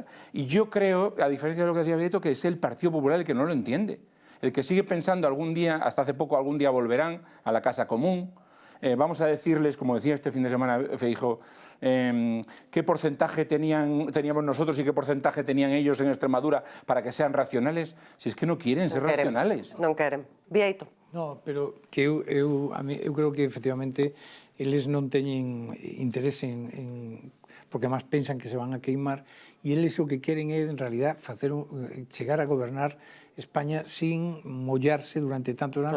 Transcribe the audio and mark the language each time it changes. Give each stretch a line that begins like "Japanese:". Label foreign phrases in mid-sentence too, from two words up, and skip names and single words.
Spanish: Y yo creo, a diferencia de lo que decía Vieto, que es el Partido Popular el que no lo entiende. El que sigue pensando algún día, hasta hace poco, algún día volverán a la casa común. Vamos a decirles, como decía este fin de semana Feijóo, qué porcentaje teníamos nosotros y qué porcentaje tenían ellos en Extremadura para que sean racionales, si es que no quieren ser racionales.
Galician: Non queren. Vieito. No, pero que eu creo que efectivamente eles non teñen interés en porque además pensan que se van a queimar e eles o que queren é en realidad chegar a gobernar España sin mollarse durante tantos anos.